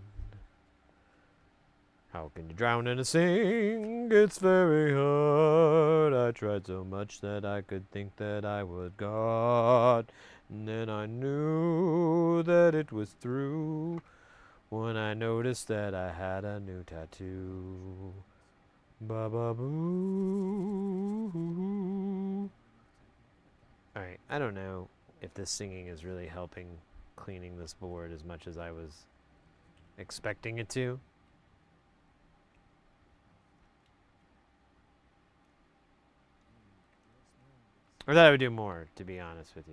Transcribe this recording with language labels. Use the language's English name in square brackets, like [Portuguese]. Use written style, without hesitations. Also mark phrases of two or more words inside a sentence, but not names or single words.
[English] How can you drown in a sink? It's very hard. I tried so much that I could think that I was God. And then I knew that it was through when I noticed that I had a new tattoo. Ba-ba-boo. Alright, I don't know if this singing is really helping cleaning this board as much as I was expecting it to. I thought I would do more, to be honest with you.